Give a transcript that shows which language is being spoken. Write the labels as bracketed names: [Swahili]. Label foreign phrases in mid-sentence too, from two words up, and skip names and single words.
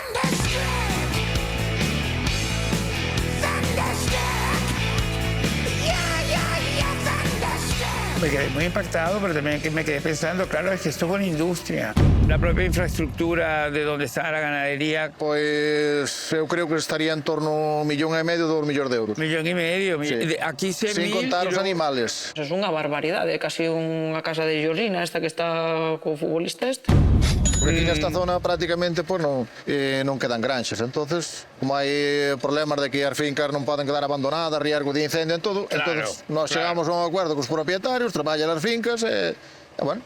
[Spanish] Me quedé muy impactado, pero también me quedé pensando, claro, es que esto es una industria. La propia infraestructura de donde está la ganadería. Pues yo creo que estaría en torno a 1,5 millones, 2 millones de euros. 1,5 millones. Sí. Aquí 100.000. Sin contar los animales. [Galician] É unha barbaridade, é casi unha casa de Georgina, esta que está co futbolista este. Porque aquí nesta zona prácticamente pues, non quedan granxas. Entonces, como hai problemas de que as fincas non poden quedar abandonadas, [Spanish] riesgo de incendio [Galician] en todo, entonces nós chegamos a un acuerdo cos propietarios, traballan as fincas e bueno.